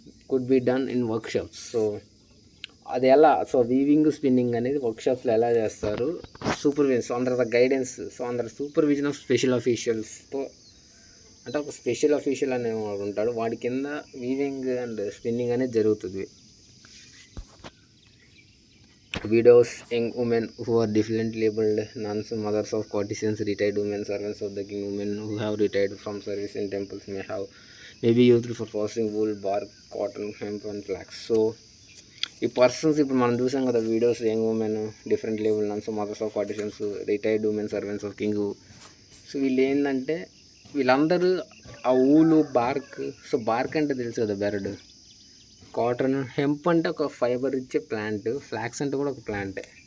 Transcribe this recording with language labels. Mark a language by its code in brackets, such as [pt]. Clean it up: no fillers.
[en] Could be done in workshops. [te] So అది ఎలా, so weaving spinning అనేది వర్క్షాప్స్లో ఎలా చేస్తారు, supervision, so under the guidance, so under supervision of special ఆఫీషియల్స్తో, అంటే ఒక స్పెషల్ ఆఫీషియల్ అనేవాడు ఉంటాడు, వాడి కింద వీవింగ్ అండ్ స్పిన్నింగ్ అనేది జరుగుతుంది. [en] Widows, young women who are differently labeled, nuns, mothers of courtesans, retired women, servants of the king, women who have retired from service in temples may be used for processing wool, bark, cotton, hemp and flax. [te] So ఈ persons ఇప్పుడు మనం చూసాం కదా, widows, young women, different label, nuns, mothers of కోర్టిసన్స్, retired women, servants of king. So వీళ్ళు ఏంటంటే వీళ్ళందరూ ఆ ఊలు, BARC, so BARC అంటే తెలుసు కదా బెరడ్, కాటన్, హెంప్ అంటే ఒక ఫైబర్ ఇచ్చే ప్లాంట్, ఫ్లాక్స్ అంటే కూడా ఒక ప్లాంటే.